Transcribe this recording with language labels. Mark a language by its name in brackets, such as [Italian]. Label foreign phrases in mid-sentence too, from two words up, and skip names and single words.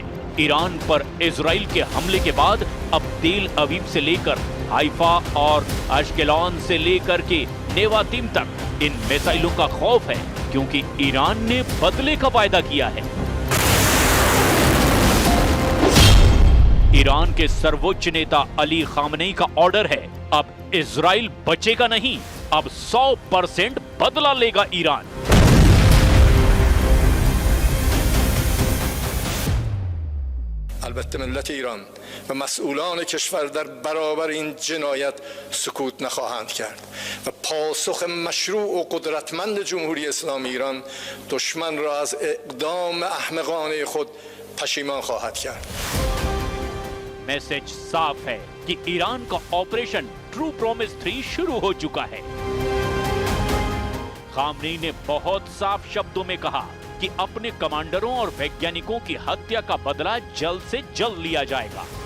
[Hindi] ईरान पर इजराइल के हमले के बाद अब तेल अवीव से लेकर हाइफा और अशकेलॉन से लेकर के नेवातिम तक इन मिसाइलों का खौफ है, क्योंकि ईरान ने बदले का वायदा किया है। ईरान के सर्वोच्च नेता अली खामनेई का ऑर्डर है, अब इजराइल बचेगा नहीं, अब 100% बदला लेगा ईरान। [Persian] البته ملت ایران و مسئولان کشور در برابر این جنایت سکوت نخواهند کرد و پاسخ مشروع و قدرتمند جمهوری اسلامی ایران دشمن را از اقدام احمقانه خود پشیمان خواهد کرد. [Hindi] मैसेज साफ है कि ईरान का ऑपरेशन ट्रू प्रॉमिस 3 शुरू हो चुका है। खामनेई ने बहुत साफ शब्दों में कहा कि अपने कमांडरों और वैज्ञानिकों की हत्या का बदला जल्द से जल्द लिया जाएगा।